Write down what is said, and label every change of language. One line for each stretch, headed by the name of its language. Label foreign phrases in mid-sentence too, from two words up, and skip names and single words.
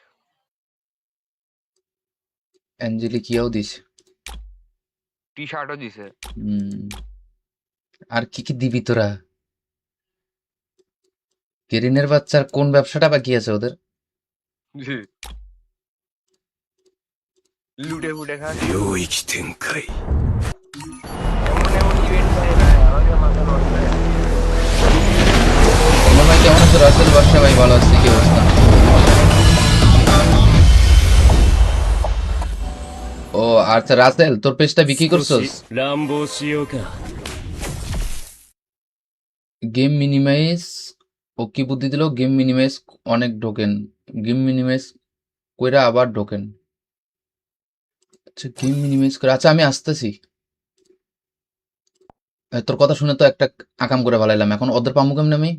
Bangla: অ্যাঞ্জেলিক ইয়াও দিছে। টি শার্টও দিছে। হুম, আর কি কি দিবি তোরা? কেরিনের বাচ্চার কোন ব্যবসাটা বাকি আছে ওদের? লুটে ফুটে খাস।
Japanese: 領域展開
Bangla: এমন এমন ইভেন্ট ভাই আমাকে মাথা নষ্ট হয়ে গেছে। ভাই কেমন আছো? রাসেল বাদশা ভাই ভালো আছি, কি অবস্থা? ও আচ্ছা, রাসেল তোর পেজটা বিক্রি
Japanese: 少
Bangla: করছস?
Japanese: し乱暴しようか
English: game minimize
Bangla: ও কি বুদ্ধি দিল?
English: game minimize
Bangla: অনেক ঢোকেন,
English: game minimize
Bangla: কইরা আবার ঢোকেন। আচ্ছা
English: game minimize
Bangla: করে, আচ্ছা আমি আসতেছি। তোর কথা শুনে তো একটা আকাম করে ভালাইলাম, এখন ওদের পামু কেমনে আমি?